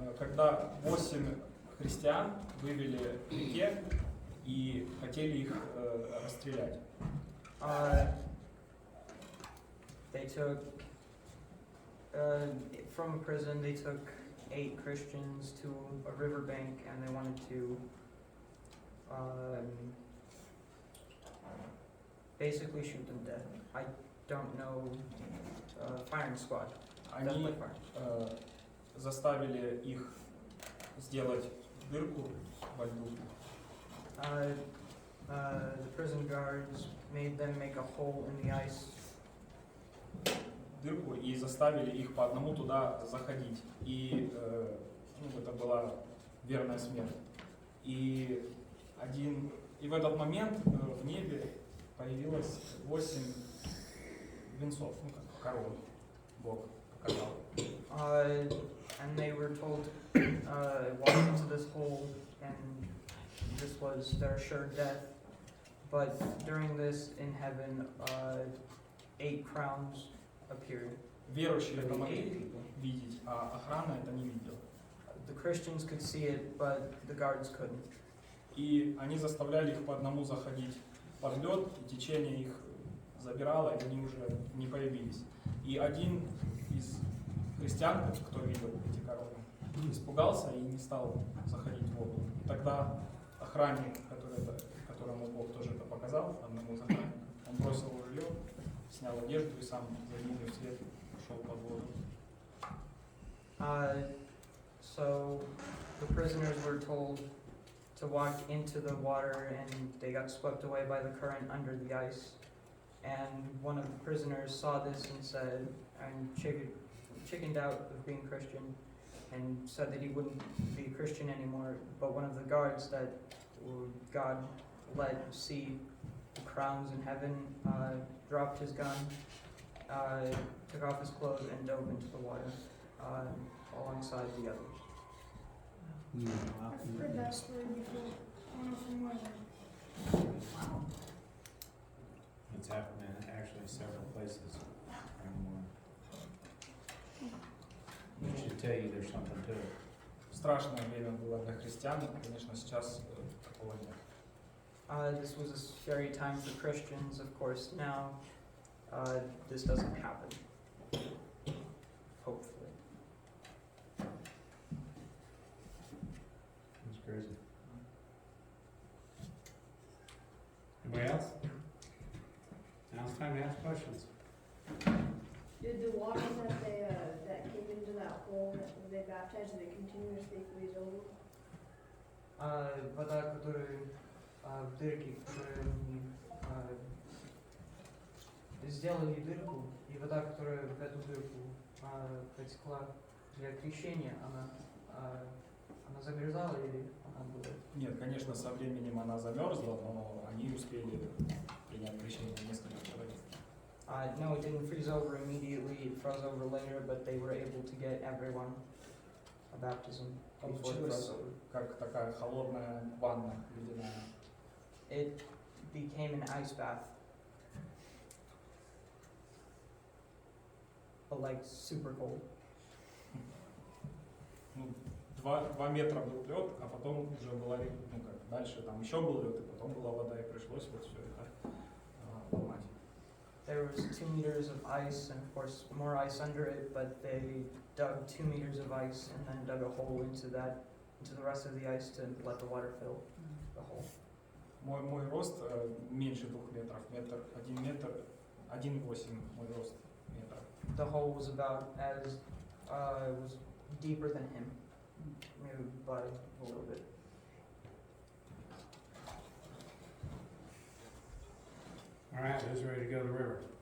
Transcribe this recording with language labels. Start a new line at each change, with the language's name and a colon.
Russian: Когда 8 христиан вывели к реке и хотели их расстрелять.
English: They took, from prison, they took 8 Christians to a riverbank and they wanted to basically shoot them dead. I don't know, firing squad.
Russian: Они заставили их сделать дырку во льду.
English: The prison guards made them make a hole in the ice.
Russian: Дырку и заставили их по одному туда заходить. И это была верная смерть. И в этот момент в небе появилось 8 венцов, как корон. Бог показал.
English: And they were told walk into this hole, and this was their sure death. But during this, in heaven, 8 crowns appeared.
Russian: Верующие это могли видеть, а охрана это не видела.
English: The Christians could see it, but the guards couldn't.
Russian: И они заставляли их по одному заходить под лед, и течение их забирало, и они уже не появились. И один из христиан, кто видел эти короны, испугался и не стал заходить в воду. И тогда охранник, которому Бог тоже это показал, одному из охранников, он бросил ружье, снял одежду и сам за ними вслед ушел под воду.
English: So the prisoners were told to walk into the water, and they got swept away by the current under the ice. And one of the prisoners saw this and said, and chickened out of being Christian, and said that he wouldn't be a Christian anymore. But one of the guards that God let see the crowns in heaven dropped his gun, took off his clothes, and dove into the water alongside the others. I've heard that story before. I don't know from where. It's happened in actually several places. It should tell you there's something to it.
Russian: Страшное время было для христиан, конечно, сейчас такого нет.
English: This was a scary time for Christians, of course. Now, this doesn't happen. Hopefully. That's crazy. Anybody else? Now it's time to ask questions. Did the water that they, that came into that hole that they baptized, did it continuously freeze over?
Russian: Вода, которую в дырке, которую они сделали дырку, и вода, которая в эту дырку потекла для крещения, она замерзала или она была? Нет, конечно, со временем она замерзла, но они успели принять крещение несколько человек.
English: No, it didn't freeze over immediately. It froze over later, but they were able to get everyone a baptism before it froze
Russian: Получилось
English: over.
Russian: как такая холодная ванна ледяная.
English: It became an ice bath, but like super cold.
Russian: Ну, 2 метра был лед, а потом уже была, ну как, дальше там еще был лед, и потом была вода, и пришлось вот все это ломать.
English: There was 2 meters of ice and of course more ice under it, but they dug 2 meters of ice and then dug a hole into the rest of the ice to let the water fill the hole.
Russian: Мой рост меньше 2 метров, 1 метр, 1,8 мой рост метра.
English: The hole was about as was deeper than him, maybe by a little bit. All right, who's ready to go to the river?